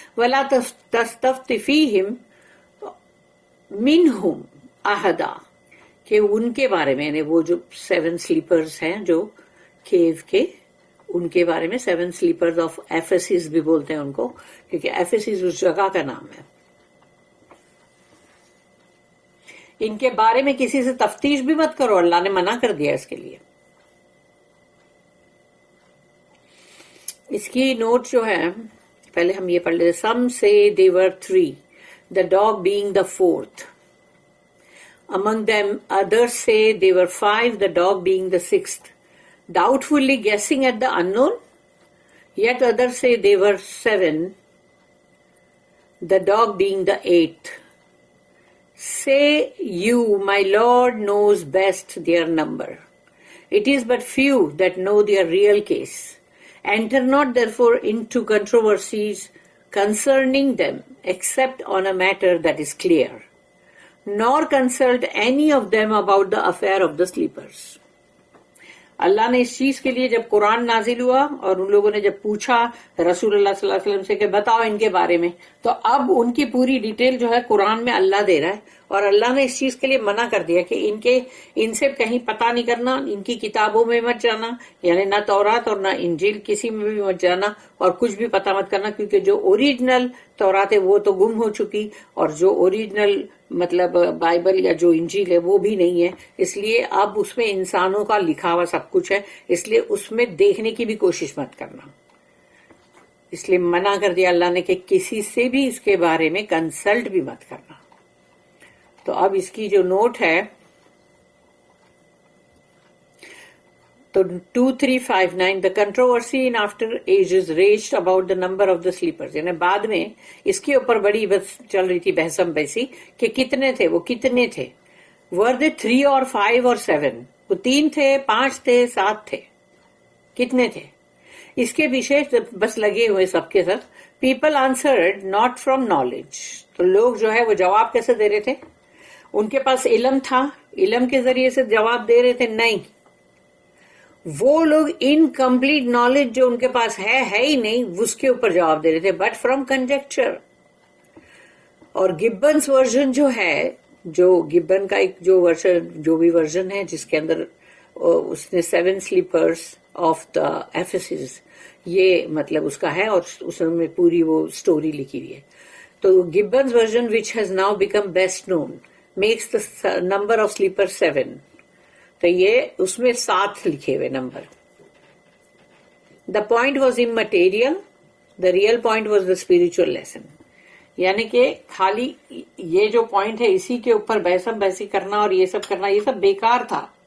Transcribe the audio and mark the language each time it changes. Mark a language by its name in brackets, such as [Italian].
[Arabic] وَلَا تَسْتَفْتِ فِيهِمْ مِنْهُمْ أَحَدًا، [Urdu] کہ ان کے بارے میں، یعنی وہ جو 7 سلیپرز ہیں جو کیو کے، ان کے بارے میں 7 سلیپرز آف ایفیسس بھی بولتے ہیں ان کو، کیونکہ ایفیسس اس جگہ کا نام ہے. ان کے بارے میں کسی سے تفتیش بھی مت کرو، اللہ نے منع کر دیا اس کے لیے. اس کی نوٹ جو ہے پہلے ہم یہ پڑھ لیتے. [English] Some say they were 3, the dog being the 4th. Among them others say they were 5, the dog being the 6th. Doubtfully guessing at the unknown, yet others say they were 7, the dog being the 8th. Say you, my Lord knows best their number. It is but few that know their real case. Enter not therefore into controversies concerning them, except on a matter that is clear, nor consult any of them about the affair of the sleepers. [Urdu] اللہ نے اس چیز کے لیے جب قرآن نازل ہوا اور ان لوگوں نے جب پوچھا رسول اللہ صلی اللہ علیہ وسلم سے کہ بتاؤ ان کے بارے میں، تو اب ان کی پوری ڈیٹیل جو ہے قرآن میں اللہ دے رہا ہے. اور اللہ نے اس چیز کے لیے منع کر دیا کہ ان سے کہیں پتہ نہیں کرنا، ان کی کتابوں میں مت جانا، یعنی نہ تورات اور نہ انجیل کسی میں بھی مت جانا، اور کچھ بھی پتہ مت کرنا، کیونکہ جو اوریجنل تورات ہے وہ تو گم ہو چکی، اور جو اوریجنل مطلب بائبل یا جو انجیل ہے وہ بھی نہیں ہے. اس لیے اب اس میں انسانوں کا لکھا ہوا سب کچھ ہے، اس لیے اس میں دیکھنے کی بھی کوشش مت کرنا. اس لیے منع کر دیا اللہ نے کہ کسی سے بھی اس کے بارے میں کنسلٹ بھی مت کرنا. تو اب اس کی جو نوٹ ہے تو [English] 2359 the controversy in after ages raged about the number of the sleepers. [Urdu] یعنی بعد میں اس کے اوپر بڑی بس چل رہی تھی بحثم بحثی کہ کتنے تھے، وہ کتنے تھے. [English] were they 3 or 5 or 7؟ [Urdu] وہ 3 تھے، 5 تھے، 7 تھے، کتنے تھے؟ اس کے پیچھے بس لگے ہوئے سب کے ساتھ. [English] people answered not from knowledge. [Urdu] تو لوگ جو ہے وہ جواب کیسے دے رہے تھے؟ ان کے پاس علم تھا، علم کے ذریعے سے جواب دے رہے تھے؟ نہیں، وہ لوگ انکمپلیٹ نالج جو ان کے پاس ہے ہی نہیں، اس کے اوپر جواب دے رہے تھے. [English] But from conjecture. [Urdu] اور گبنس ورژن جو ہے، جو گبن کا ایک جو ورژن، جو بھی ورژن ہے جس کے اندر اس نے 7 سلیپرز آف دا ایفیسس، یہ مطلب اس کا ہے، اور اس میں پوری وہ سٹوری لکھی ہوئی ہے. [English] تو Gibbons version which has now become best known makes the number of sleeper 7. [Urdu] تو یہ اس میں 7 لکھے ہوئے number. [English] The point was immaterial, the real point was the spiritual lesson. [Urdu] یعنی کہ خالی یہ جو پوائنٹ ہے اسی کے اوپر بحثم بحثی کرنا اور یہ سب کرنا، یہ سب بیکار تھا.